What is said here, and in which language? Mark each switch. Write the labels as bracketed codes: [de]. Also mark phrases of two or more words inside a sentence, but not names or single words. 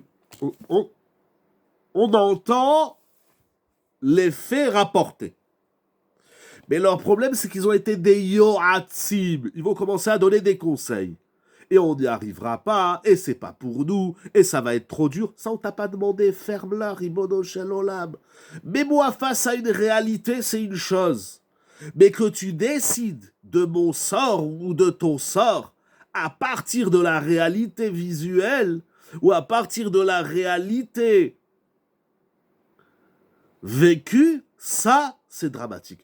[fr] On entend les faits rapportés. Mais leur problème, c'est qu'ils ont été des yoatzim. Ils vont commencer à donner des conseils. Et on n'y arrivera pas, et c'est pas pour nous, et ça va être trop dur. Ça, on t'a pas demandé, ferme-la, [he] רבונו של עולם. [fr] Mais moi, face à une réalité, c'est une chose. Mais que tu décides de mon sort ou de ton sort à partir de la réalité visuelle ou à partir de la réalité vécue, ça, c'est dramatique.